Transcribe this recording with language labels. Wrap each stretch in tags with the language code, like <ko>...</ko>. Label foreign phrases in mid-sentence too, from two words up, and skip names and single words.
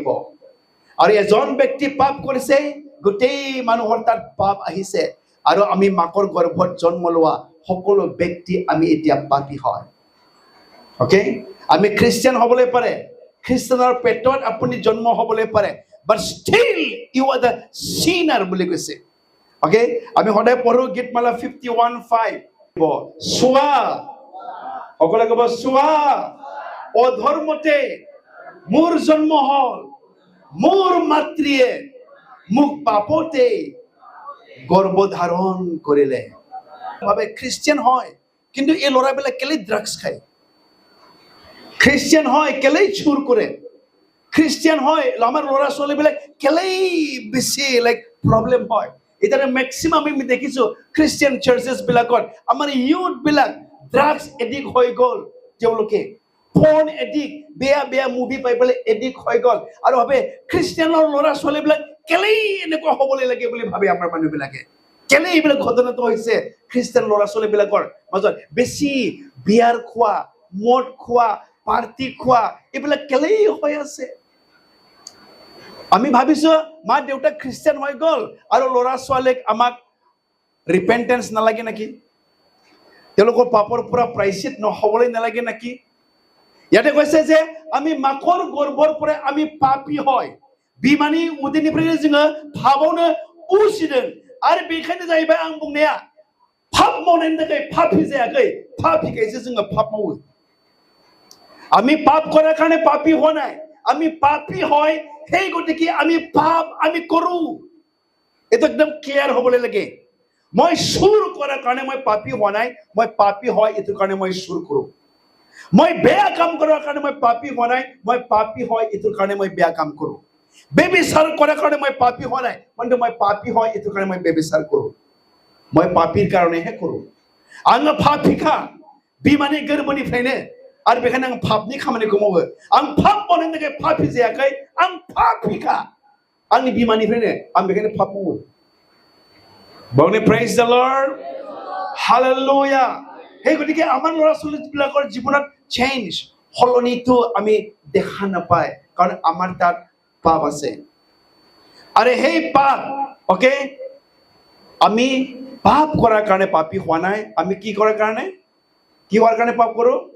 <as>আৰু এজন ব্যক্তি পাপ কৰিছে, গোটেই মানুহৰ তাত পাপ আহিছে, আৰু আমি মাকৰ গৰ্ভত জন্ম লোৱা সকলো ব্যক্তি আমি এতিয়া পাপী হয়। অ'কে, আমি খ্ৰীষ্টিয়ান হ'বলৈ পাৰে, খ্ৰীষ্টানৰ পেটত আপুনি জন্ম হ'বলৈ পাৰে,</as> <en>but still you are the sinner</en> <as>বুলি কৈছে। অ'কে, আমি সদায় পঢ়ো গীতমালা 51:5, চোৱা, সকলোৱে ক'ব, চোৱা, অধৰ্মতে মোৰ জন্ম হ'ল, মোৰ মাতৃয়ে মোক পাপতে গৰ্ভধাৰণ কৰিলে। ভাবে খ্ৰীষ্টিয়ান হয়, কিন্তু এই ল'ৰাবিলাক কেলেই ড্ৰাগছ খায়, খ্ৰীষ্টিয়ান হয় কেলেই চুৰ কৰে, খ্ৰীষ্টিয়ান হয় আমাৰ ল'ৰা ছোৱালীবিলাক কেলেই বেছি প্ৰব্লেম হয়। এতিয়া মেক্সিমাম আমি দেখিছো খ্ৰীষ্টিয়ান চাৰ্চেছ বিলাকত আমাৰ ইউথ বিলাক ড্ৰাগছ এডিক্ট হৈ গ'ল। তেওঁলোকে</as> <en>porn addict,</en> <as>বেয়া মুভি পাই পেলাই এডিক্ট হৈ গ'ল আৰু ভাবে খ্ৰীষ্টিয়ানৰ ল'ৰা ছোৱালীবিলাক কেলেই এনেকুৱা হ'বলৈ লাগে বুলি ভাবে আমাৰ মানুহবিলাকে কেলেই এইবিলাক ঘটনাটো হৈছে খ্ৰীষ্টিয়ান ল'ৰা ছোৱালীবিলাকৰ মাজত বেছি বিয়াৰ খোৱা মদ খোৱা পাৰ্টি খোৱা এইবিলাক কেলেই হৈ আছে আমি ভাবিছো মা দেউতা খ্ৰীষ্টিয়ান হৈ গ'ল আৰু ল'ৰা ছোৱালীক আমাক ৰিপেন্টেন্স নালাগে নেকি তেওঁলোকৰ পাপৰ পৰা প্ৰায়শ্চিত নহবলৈ নালাগে নেকি ইয়াতে কৈছে যে আমি মাকৰ গৰ্ভৰ পৰা আমি পাপী হয়</as> <brx>बिमानि उदैनिफ्रायनो जोङो पापआवनो उजिदों आरो बेखायनो जाहैबाय आं बुंनाया पाप मावनायनि थाखाय पापी जायाखै पापीखायसो जोङो पाप मावो</brx> <as>আমি পাপ কৰাৰ কাৰণে পাপী হোৱা নাই আমি পাপী হয় সেই গতিকে আমি পাপ আমি কৰো এটা একদম ক্লিয়াৰ হ'বলৈ লাগে মই চুৰ কৰাৰ কাৰণে মই পাপী হোৱা নাই মই পাপী হয় এটো কাৰণে মই চুৰ কৰো মই বেয়া কাম কৰাৰ কাৰণে মই পাপী হোৱা নাই মই পাপী হয় এটো কাৰণে মই বেয়া কাম কৰো বেবিচাৰ কৰাৰ কাৰণে মই পাপী হোৱা নাই কিন্তু মই পাপী হয় এটো কাৰণে মই বেবিচাৰ কৰো মই পাপীৰ কাৰণেহে কৰো</as> <brx>आङो पापीखा बिमानि गोरबोनिफ्रायनो आरो बेखायनो आं पापनि खामानिखौ मावो आं पाप मावनायनि थाखाय पापी जायाखै आं पापीखा आंनि बिमानिफ्रायनो आं बेखायनो पाप मावो बगने</brx> <en>praise the Lord hallelujah</en> <as>হে গতিকে আমাৰ ল'ৰা ছোৱালীবিলাকৰ জীৱনত চেঞ্জ হলনিটো আমি দেখা নাপায় কাৰণ আমাৰ তাত পাপ আছে আৰে হেই পাপ ওকে আমি পাপ কৰাৰ কাৰণে পাপী হোৱা নাই আমি কি কৰাৰ কাৰণে পাপ কৰো</as>